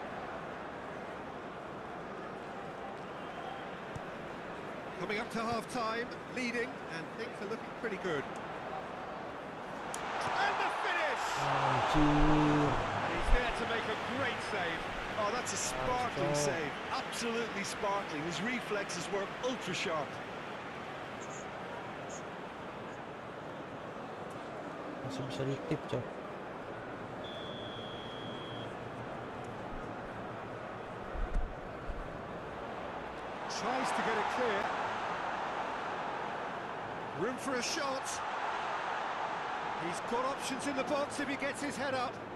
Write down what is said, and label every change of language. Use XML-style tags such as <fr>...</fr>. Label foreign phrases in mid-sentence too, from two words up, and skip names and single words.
<en>Coming up to half-time, leading, and things are looking pretty good. And the finish!</en> <id>Anjir.</id> <en>He's there to make a great save. A Oh, that's a sparkling save. Absolutely sparkling. His reflexes were ultra sharp.</en> <id>Masih bisa ditip, Cok.</id> <en>Tries to get it clear. Room for a shot. He's got options in the box if he gets his head up.</en>